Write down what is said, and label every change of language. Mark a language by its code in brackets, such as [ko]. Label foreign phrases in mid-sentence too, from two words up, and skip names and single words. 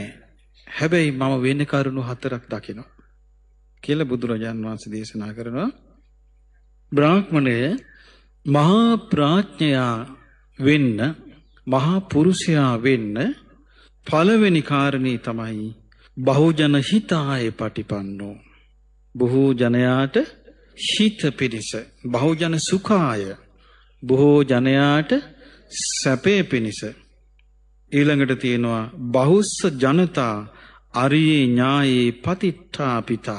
[si] හැබැයි මම වෙන කරුණු 4ක් දකිනවා කියලා බුදුරජාන් වහන්සේ දේශනා කරනවා. බ්‍රාහ්මණය මහා ප්‍රඥයා වෙන්න මහා පුරුෂයා වෙන්න පළවෙනි කාරණේ තමයි [pi] බහුජන හිතාය පටිපන්නෝ. [si] බොහෝ ජනයාට හිත පිණිස [pi] බහුජන සුඛාය [si] බොහෝ ජනයාට සැපේ පිණිස. ඊළඟට තියෙනවා [pi] බහුස්ස ජනතා අරියේ ඥායේ පතිට්ඨා පිතා.